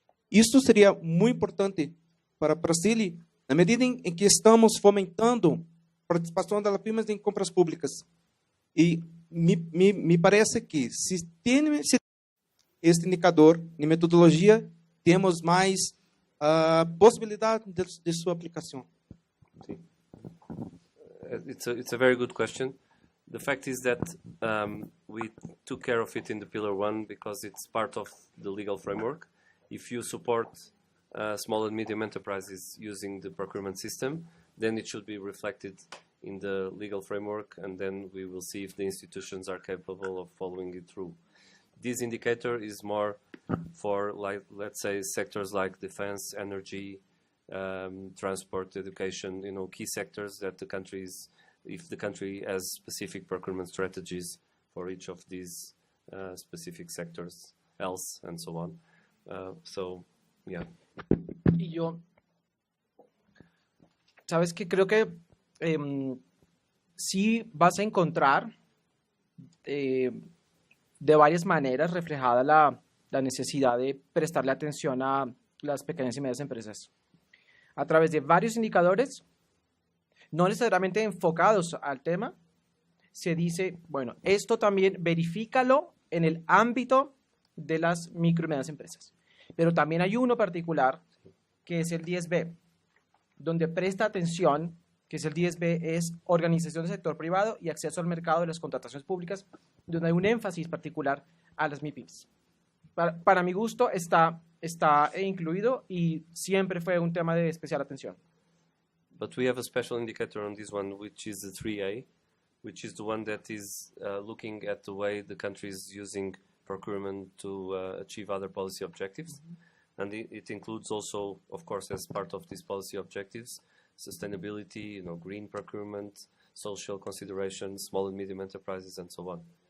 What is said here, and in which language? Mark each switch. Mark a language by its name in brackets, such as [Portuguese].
[Portuguese] Isso seria muito importante para o Brasil, na medida em que estamos fomentando a participação das PYMEs em compras públicas. E me parece que se tem este indicador de metodologia, temos mais possibilidade de sua aplicação. [English] It's a very good question. The fact is that we took care of it in the Pillar 1 because it's part of the legal framework. If you support small and medium enterprises using the procurement system, then it should be reflected in the legal framework, and then we will see if the institutions are capable of following it through. This indicator is more for, like, let's say, sectors like defense, energy, transport, education, key sectors that the countries, if the country has specific procurement strategies for each of these specific sectors, else, and so on. So, yeah. [Spanish] Y yo, sabes que creo que sí vas a encontrar de varias maneras reflejada la necesidad de prestarle atención a las pequeñas y medianas empresas a través de varios indicadores, no necesariamente enfocados al tema. Se dice, bueno, esto también verifícalo en el ámbito de las micro y medianas empresas. Pero también hay uno particular, que es el 10B, donde presta atención, que es el 10B, es organización del sector privado y acceso al mercado de las contrataciones públicas, donde hay un énfasis particular a las MIPYMEs. Para mi gusto está incluido y siempre fue un tema de especial atención. [English] But we have a special indicator on this one, which is the 3A, which is the one that is looking at the way the country is using procurement to achieve other policy objectives. And it includes also, of course, as part of these policy objectives, sustainability, green procurement, social considerations, small and medium enterprises, and so on.